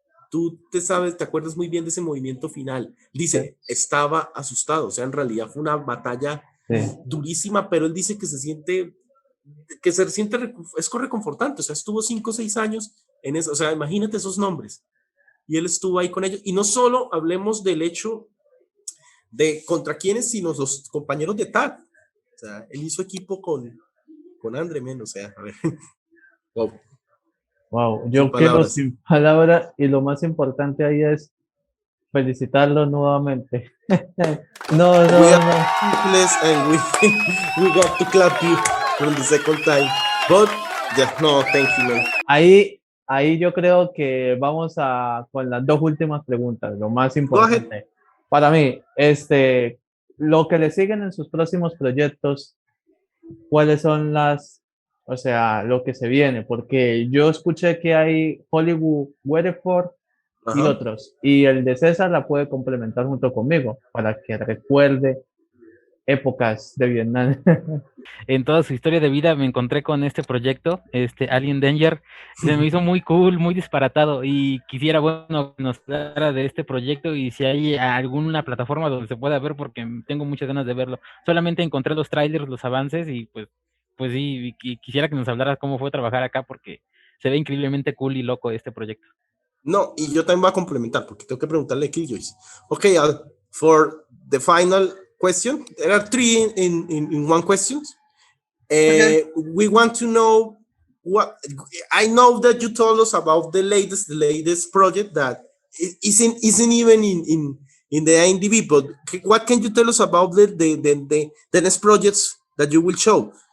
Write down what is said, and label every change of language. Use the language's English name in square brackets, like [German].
[Spanish] Tú te acuerdas muy bien de ese movimiento final. Dice, estaba asustado, o sea, en realidad fue una batalla durísima, pero él dice que se siente, es reconfortante, o sea, estuvo 5 o 6 años en eso, o sea, imagínate esos nombres, y él estuvo ahí con ellos, y no solo hablemos del hecho de contra quiénes, sino los compañeros de tag, o sea, él hizo equipo con Andre Men, o sea, a ver, wow. Wow, yo quedo sin palabras y lo más importante ahí es felicitarlo nuevamente. No. [English] We are speechless and we got to clap you for the second time. But yeah, no, thank you, man. [Spanish] Ahí yo creo que vamos con las 2 últimas preguntas, lo más importante. Para mí, lo que le siguen en sus próximos proyectos, ¿cuáles son lo que se viene? Porque yo escuché que hay Hollywood Werewolf y otros, y el de César la puede complementar junto conmigo para que recuerde épocas de Vietnam. En toda su historia de vida me encontré con este proyecto, Alien Danger. Se me hizo muy cool, muy disparatado, y quisiera, bueno, que nos hablara de este proyecto y si hay alguna plataforma donde se pueda ver, porque tengo muchas ganas de verlo. Solamente encontré los trailers, los avances, y pues sí, y quisiera que nos hablara cómo fue trabajar acá, porque se ve increíblemente cool y loco este proyecto. No, y yo también voy a complementar, porque tengo que preguntarle a Killjoys. [English] Okay, for the final question, there are 3 in one question. Okay. We want to know what I know that you told us about the latest project that isn't even in the IMDb, but what can you tell us about the next projects that you will show?